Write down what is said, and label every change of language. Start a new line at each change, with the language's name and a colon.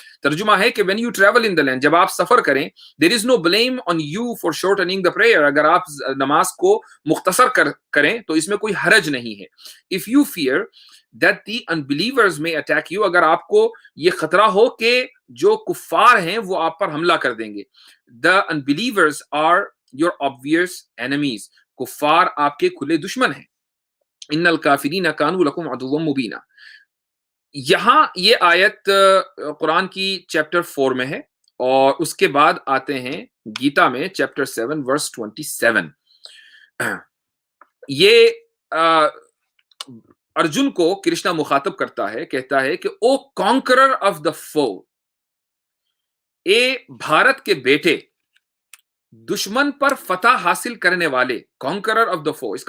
Hindi: तर्जुमा है कि
English: when you travel in the land,
Hindi: जब आप सफर करें,
English: There is no blame on you for shortening the prayer.
Hindi: अगर आप नमाज को मुख्तसर करें तो इसमें कोई हरज नहीं है।
English: if you fear that the unbelievers may attack you,
Hindi: अगर आपको ये खतरा हो कि जो कुफ्फार हैं वो आप पर हमला कर देंगे।
English: The unbelievers are your obvious enemies,
Hindi: कुफ्फार आपके खुले दुश्मन हैं।
Arabic: इन्नल काफिरीन कानू लकुम अदुव्वन मुबीना।
Hindi: यहाँ ये आयत कुरान की चैप्टर 4 में है और उसके बाद आते हैं गीता में चैप्टर 7 वर्स 27। ये अर्जुन को कृष्णा मुखातब करता है, कहता है कि
English: O conqueror of the foe,
Hindi: ए भारत के बेटे, दुश्मन पर फतह हासिल करने वाले, कॉन्करर ऑफ द फो।